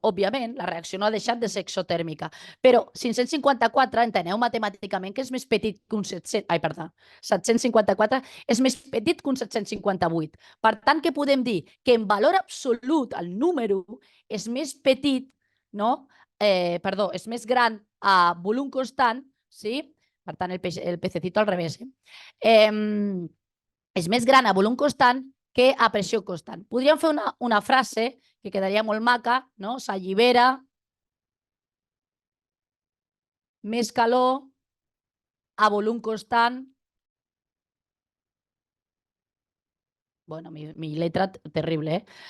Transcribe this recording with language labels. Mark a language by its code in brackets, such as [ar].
[ca] Òbviament, la reacció no ha deixat de ser exotèrmica, però 554, enteneu matemàticament que és més petit que un 700... Ai, perdó, 754 és més petit que un 758. Per tant, què podem dir? Que en valor absolut el número és més petit, no? Perdó, és més gran a volum constant, sí? [es] Per tant, el pececito al revés. [ca] És més gran a volum constant que a pressió constant. Podríem fer una frase que quedaria molt maca, no? S'allibera més calor a volum constant. [es] Bueno, mi letra terrible, ¿eh?